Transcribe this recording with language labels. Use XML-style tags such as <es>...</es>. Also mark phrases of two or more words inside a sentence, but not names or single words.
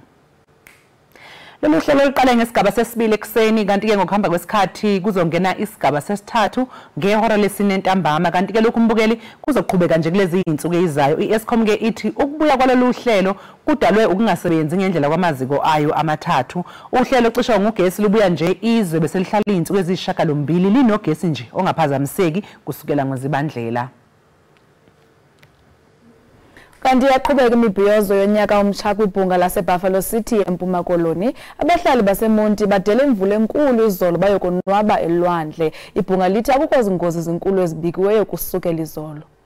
<zu>Lolu hlelo luqale ngesigaba sesibili ekseni kanti ke ngokuhamba kwesikhathi kuzongena isigaba sesithathu ngehora lesine ntambama kanti ke lokhu mbukeli kuzoqhubeka nje kulezi izinsuku ezizayo. I-Eskom ke ithi ukubuya kwalolu hlelo kudalwe ukungasebenzi ngendlela kwamaziko ayo amathathu. Uhlelo lokucisha ngogesi lubuya nje izwe bese lihlala izinsuku ezishakalombili linogesi nje ongaphazamiseki kusukela ngoZibandlela.</zu> <xh>Kanti yaqhubeka imibhiyozo yonyaka omtsha kwibhunga laseBuffalo City eMpuma Koloni. Abahlali baseMonti badele imvula enkulu izolo bayokonwaba elwandle. Ibhunga lithi akukho zingozi ezinkulu ezibikiweyo kusukela izolo.</xh>